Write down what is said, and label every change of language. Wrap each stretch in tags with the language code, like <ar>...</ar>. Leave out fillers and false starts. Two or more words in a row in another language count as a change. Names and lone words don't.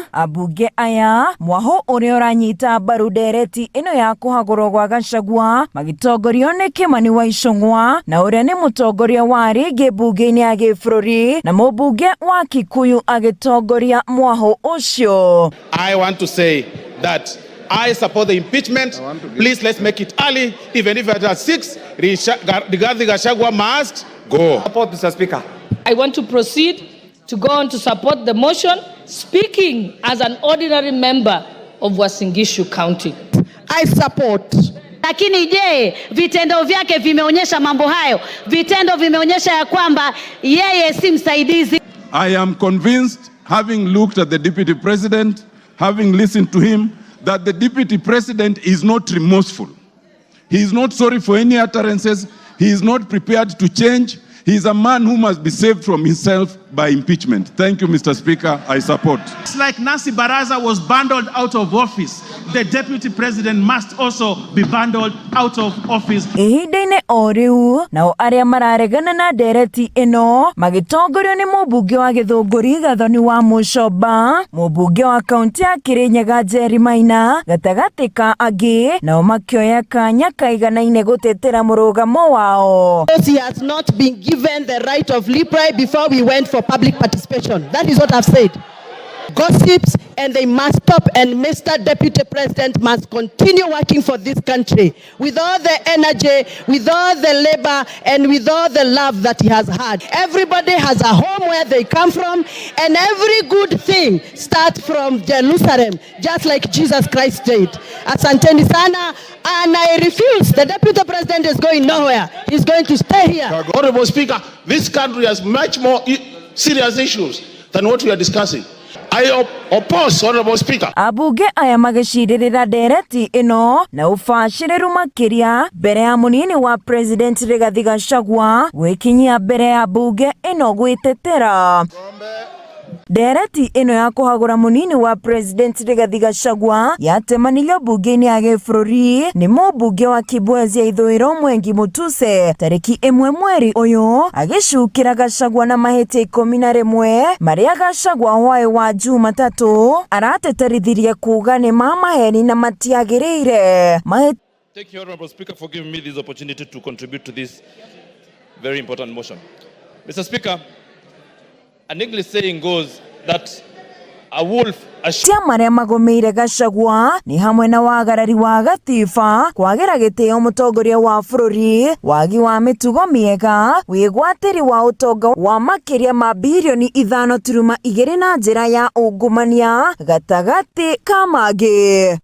<ki>Abunge aya mwaho ũrĩa ũranyita mbaru ndereti ĩno ya kũhagũrwo gwa Gachagua magĩtongorio nĩ Kimani wa Icũng'wa na ũrĩa nĩ mũtongoria wa rĩngĩ bunge-inĩ ya gĩbũrũri na mũbunge wa Kikuyu agĩtongoria mwaho ũcio.</ki> <en>I want to say that I support the impeachment. Please, let's make it early. Even if it is 6, Rigathi Gachagua must go. Support, Mr. Speaker. I want to proceed to go on to support the motion, speaking as an ordinary member of Uasin Gishu County. I support.</en> <sw>Lakini je, vitendo vyake vimeonyesha mambo hayo? Vitendo vimeonyesha ya kwamba yeye si msaidizi.</sw> <en>I am convinced, having looked at the Deputy President, having listened to him, that the Deputy President is not remorseful. He is not sorry for any utterances. He is not prepared to change. He is a man who must be saved from himself by impeachment. Thank you, Mr. Speaker. I support. It's like Nancy Baraza was bundled out of office. The Deputy President must also be bundled out of office.</en> <ki>Ihinda-inĩ o rĩu nao arĩa mararegana na ndereti ĩno magĩtongorio nĩ mũmbunge wa Gĩthũngũri Gathoni wa Mũcoba, mũmbunge wa kaunti ya Kĩrĩnyaga Njeri Maina, gatagatĩ ka angĩ nao makĩoya kanya kaiganaine gũtetera mũrũgamo wao.</ki> <en>He has not been given the right of reply before we went for public participation. That is what I've said. Gossips, and they must stop, and Mr. Deputy President must continue working for this country with all the energy, with all the labor, and with all the love that he has had. Everybody has a home where they come from, and every good thing starts from Jerusalem, just like Jesus Christ did.</en> <sw>Asanteni sana,</sw> <en>and I refuse. The Deputy President is going nowhere. He's going to stay here. Honorable Speaker, this country has much more serious issues than what we are discussing. I oppose, Honorable Speaker.</en> <ki>Abunge aya magĩcirĩrĩra ndereti ĩno na ũbacĩrĩru makĩria mbere ya mũnini wa President Rigathi Gachagua gwĩkinyia mbere ya bunge ĩno gwĩtetera. Ndereti ĩno ya kũhagũra mũnini wa President Rigathi Gachagua yatemanirio bunge-inĩ ya gĩbũrũri nĩ mũmbunge wa Kibwezi ya ithũĩro Mwengi Mutuse tarĩki 1 mweri ũyũ agĩcukĩra Gachagua na mahĩtia 11 marĩa Gachagua hwaĩ wa Jumatatũ arateterithirie kuuga nĩ mamaheni na matiagĩrĩire.</ki> <en>Thank you, Honorable Speaker, for giving me this opportunity to contribute to this very important motion. Mr. Speaker, an English saying goes that a wolf</en> <ki>cia marĩa magomeire Gachagua nĩ hamwe na wagarari wa gatiba, kwagĩra gĩtĩo mũtongoria wa bũrũri, wagi wa mĩtugo mĩega, wĩgwatĩri wa ũtonga wa makĩria ma bilioni 5.2 na njĩra ya ungumania gatagatĩ ka mangĩ.</ki>